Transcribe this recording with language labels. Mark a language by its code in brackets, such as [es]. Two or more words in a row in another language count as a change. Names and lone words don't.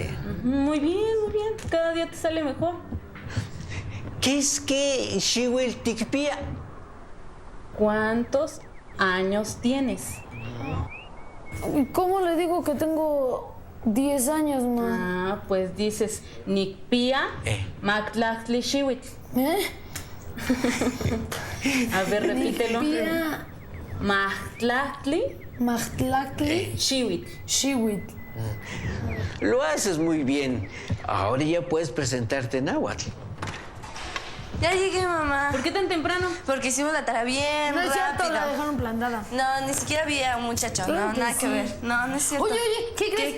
[es] Muy bien, muy bien. Cada día te sale mejor. ¿Qué es que [nah] Shiwil Tikpia? [es] ¿Cuántos años tienes? ¿Cómo le digo que tengo 10 años, ma? Pues dices [nah] Nikpia, Mactlachtli Shiwit. [es] ¿Eh? A ver, repítelo. [nah] Nikpia, Mahtlahtli, Maxtlactli, Xiwitl. Xiwitl. [es] Lo haces muy bien. Ahora ya puedes presentarte en náhuatl. Ya llegué, mamá. ¿Por qué tan temprano? Porque hicimos la tarea bien No es cierto, rápido. la dejaron plantada. No, ni siquiera vi a un muchacho. Claro No, que nada que sí. ver. No, no es cierto. Oye, ¿qué crees?